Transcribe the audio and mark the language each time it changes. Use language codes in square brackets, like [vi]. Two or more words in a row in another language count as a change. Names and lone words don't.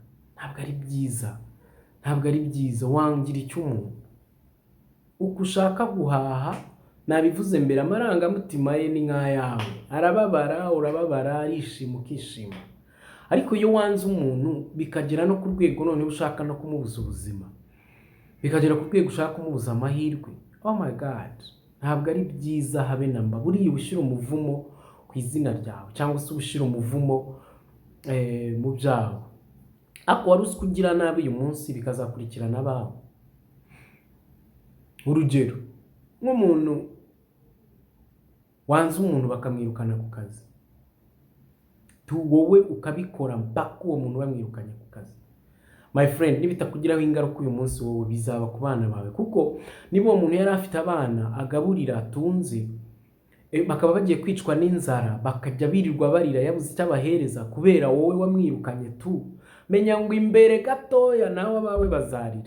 [rw] Ntabwo ari byiza, ntabwo ari byiza. Wangira icyo umuntu uko ushaka guhaha. Nabivuze mbere, amarangamutima ye ni nk'ayawe. Arababara, urababara, arishima ukishima. Ariko iyo wanze umuntu bikagera no ku rwego none ushaka no kumubuza ubuzima, bikagera ku rwego ushaka kumubuza amahirwe, [en] oh my god, [rw] ntabwo ari byiza habe namba. Buriya ubushyira umuvumo ku izina ryawe cyangwa se ubushyira umuvumo mu byawe. Ako wari uzi kugira nabi uyu munsi bikazakurikirana abawe. Urugero, nk'umuntu wanze umuntu bakamwirukana ku kazi, wowe ukabikora mpaka uwo muntu bamwirukanye ku kazi. [en] My friend, [rw] nibitakugiraho ingaruka uyu munsi, wowe bizaba ku bana bawe. Kuko niba uwo muntu yari afite abana agaburira atunze, bakaba bagiye kwicwa n'inzara, bakajya birirwa barira yabuze icyo abahereza kubera wowe wamwirukanye tu, menya ngo imbere gatoya nawe abawe bazarira.